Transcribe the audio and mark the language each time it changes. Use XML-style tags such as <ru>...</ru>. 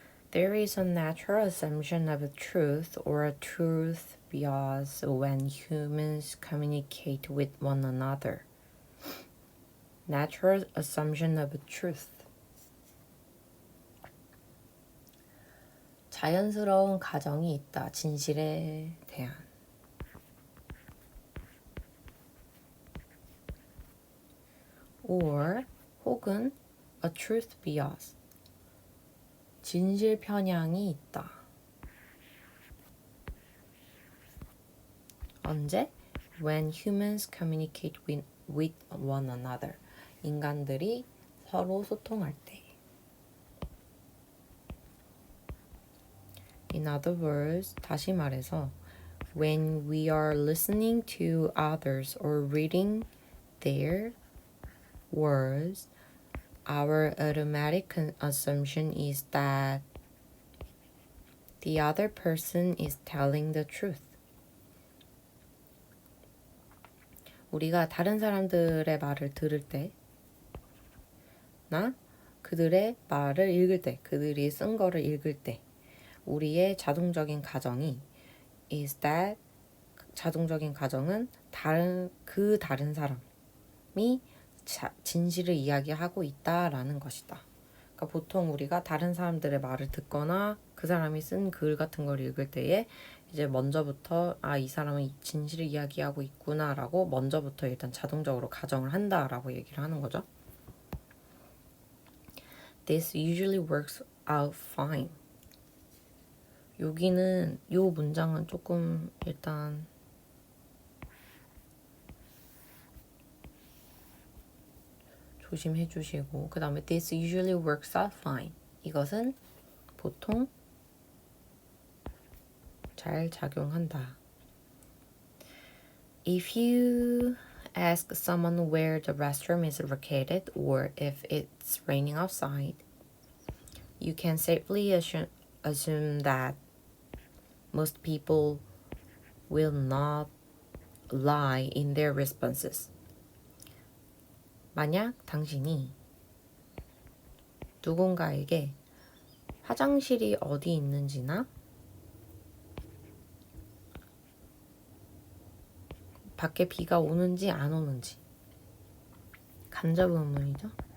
<en>There is a natural assumption of a truth or a truth bias when humans communicate with one another. Natural assumption of a truth.</en> <ko>자연스러운 가정이 있다. 진실에 대한.</ko> <en>or</en> <ko>혹은</ko> <en>a truth bias.</en> <ko>진실 편향이 있다. 언제?</ko> <en>When humans communicate with one another.</en> <ko>인간들이 서로 소통할 때.</ko> <en>In other words,</en> <ko>다시 말해서</ko> <en>when we are listening to others or reading their words, our automatic assumption is that the other person is telling the truth.</en> <ko>우리가 다른 사람들의 말을 들을 때, 나 그들의 말을 읽을 때, 그들이 쓴 거를 읽을 때, 우리의 자동적인 가정이</ko> <en>is that</en> <ko>자동적인 가정은 다른 사람이 진실을 이야기하고 있다라는 것이다. 그러니까 보통 우리가 다른 사람들의 말을 듣거나 그 사람이 쓴 글 같은 걸 읽을 때에 이제 먼저부터 이 사람은 진실을 이야기하고 있구나라고 먼저부터 일단 자동적으로 가정을 한다라고 얘기를 하는 거죠.</ko> <en>This usually works out fine.</en> <ko>여기는 요 문장은 조금 일단 조심해 주시고 그 다음에</ko> <en>this usually works out fine.</en> <ko>이것은 보통 잘 작용한다.</ko> <en>If you ask someone where the restroom is located or if it's raining outside, you can safely assume that most people will not lie in their responses.</en> <ko>만약 당신이 누군가에게 화장실이 어디 있는지나 밖에 비가 오는지 안 오는지 간접 의문이죠.</ko>